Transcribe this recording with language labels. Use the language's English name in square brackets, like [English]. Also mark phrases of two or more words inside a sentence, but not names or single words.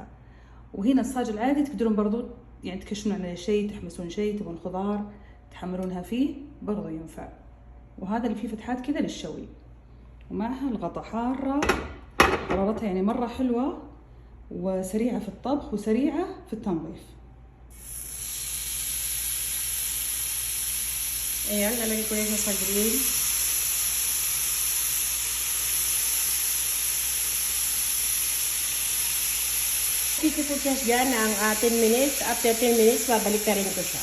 [Arabic] وهنا الصاج العادي تقدرون برضو يعني تكشنون عليه شيء، تحمسون شيء، تبغون خضار تحمرونها فيه برضو ينفع. وهذا اللي فيه فتحات كذا للشوي. ومعها الغطا حارة، حرارتها يعني مرة حلوة وسريعة في الطبخ وسريعة في التنظيف. [Filipino] Ayan, lalagay ko yan sa grill. Kikip ko siya dyan ng 10 minutes. [English] After 10 minutes, [Filipino] babalik ka rin ko siya.